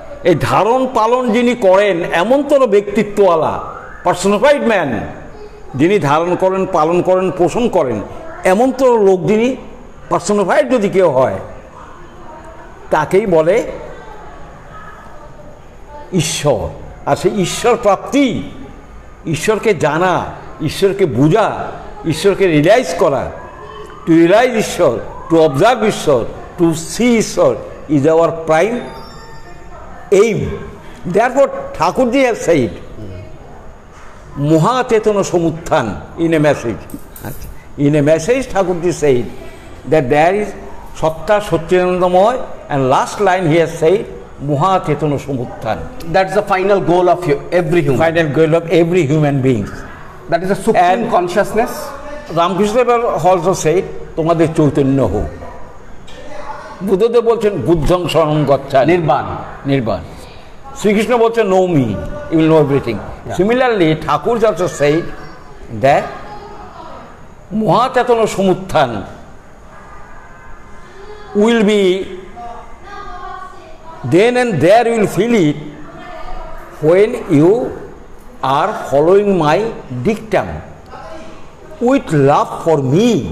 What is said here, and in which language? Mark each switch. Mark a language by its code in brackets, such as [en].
[bn] এই ধারণ পালন যিনি করেন এমনতর ব্যক্তিত্বওয়ালা পার্সোনিফাইড ম্যান, যিনি ধারণ করেন, পালন করেন, পোষণ করেন, এমনতর লোক যিনি পার্সোনিফাইড যদি কেউ হয়, তাকেই বলে ঈশ্বর। আর সেই ঈশ্বর প্রাপ্তি, ঈশ্বরকে জানা, ঈশ্বরকে বোঝা, ঈশ্বরকে রিয়েলাইজ করা, [en] To realise Ishwar, to observe Ishwar, to see Ishwar is our prime aim. Therefore, Thakurji has said, Moha Chetana Samutthana in a message. In a message, Thakurji said that there is Satta Satchidanandamoy, and last line he has said, Moha Chetana Samutthana. That's the final goal of every human. Final goal of every human being. That is a supreme consciousness. Ramakrishna also said, [bn] Tomader Chaitanya ho. Buddhadeb বলছেন [pi] বুদ্ধং শরণং গচ্ছামি, [bn] নির্বাণ নির্বাণ। শ্রীকৃষ্ণ বলছেন [en] Know me, you will know everything. Similarly Thakur also said that Mahachetana Samutthana will be then and there you will feel it when you are following my dictum with love for me.